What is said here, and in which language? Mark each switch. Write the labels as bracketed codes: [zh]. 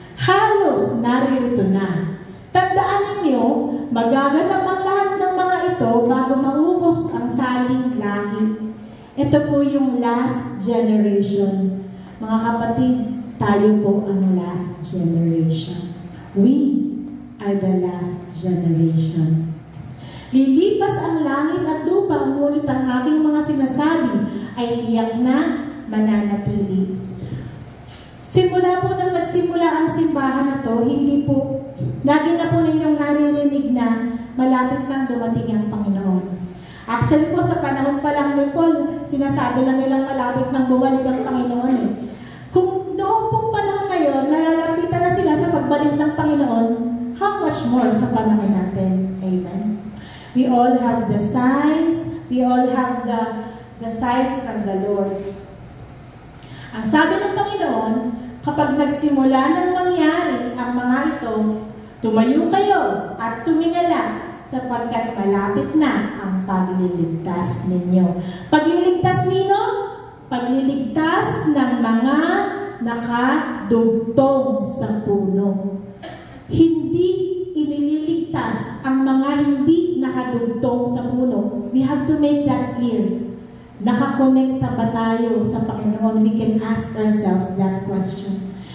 [tl] Halos narito na. Tandaan ninyo, magaganap ang lahat ng mga ito bago maubos ang saling lahi. Ito po yung last generation. Mga kapatid, tayo po ang last generation. [en] We are the last generation. [tl] Lilipas ang langit at lupa, ngunit ang aking mga sinasabi ay tiyak na mananatili. Simula po nang nagsimula ang simbahan na to, hindi po, lagi na po ninyong naririnig na malapit nang dumating ang Panginoon. Actually po, sa panahon pa lang ni Paul, sinasabi lang nilang malapit nang bumalik ang Panginoon eh. Kung noong pong panahon na yun, nalalapitan na sila sa pagbalik ng Panginoon, [en] how much more [tl] sa panahon natin? [en] Amen. We all have the signs. We all have the signs from the Lord. [tl] Ang sabi ng Panginoon, kapag nagsimula ng mangyari ang mga ito, tumayo kayo at tumingala sapagkat malapit na ang pagliligtas ninyo. Pagliligtas nino? Pagliligtas ng mga nakadugtong sa puno. Hindi inililigtas ang mga hindi nakadugtong sa puno. [en] We have to make that clear. [tl] Nakakonekta ba tayo sa Panginoon? [en] We can ask ourselves that question.